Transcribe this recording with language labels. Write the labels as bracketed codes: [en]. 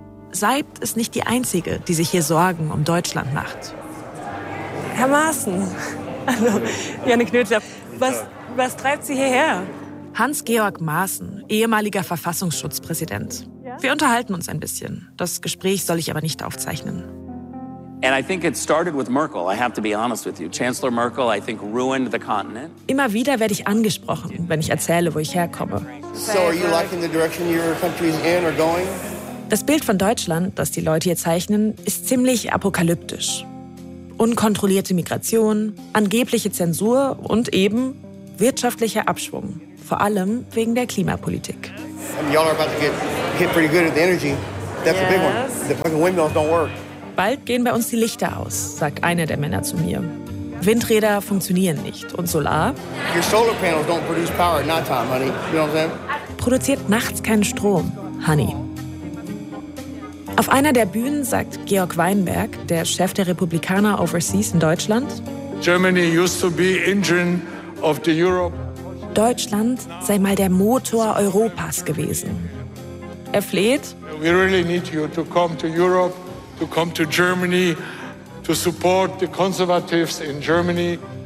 [de] Seibt ist nicht die Einzige, die sich hier Sorgen um Deutschland macht. Herr Maaßen, hallo, Janik Nödler, was treibt Sie hierher? Hans-Georg Maaßen, ehemaliger Verfassungsschutzpräsident. Wir unterhalten uns ein bisschen, das Gespräch soll ich aber nicht aufzeichnen. [en] And I think it started with Merkel, I have to be honest with you. Chancellor Merkel, I think, ruined the continent. [de] Immer wieder werde ich angesprochen, wenn ich erzähle, wo ich herkomme. [en] So are you liking the direction your country's in or going? [de] Das Bild von Deutschland, das die Leute hier zeichnen, ist ziemlich apokalyptisch. Unkontrollierte Migration, angebliche Zensur und eben wirtschaftlicher Abschwung. Vor allem wegen der Klimapolitik. [en] Y'all are about to get hit pretty good at the energy. That's a big one. The fucking windmills don't work. [de] Bald gehen bei uns die Lichter aus, sagt einer der Männer zu mir. Windräder funktionieren nicht und Solar. [en] Your solar panels don't produce power at night time, honey. You know what I'm [de] saying? Produziert nachts keinen Strom, honey. Auf einer der Bühnen sagt Georg Weinberg, der Chef der Republikaner Overseas in Deutschland, [en] Germany used to be engine of the Europe. [de] Deutschland sei mal der Motor Europas gewesen. Er fleht, [en] we really need you to come to Europe, to come to Germany, to support the conservatives in Germany.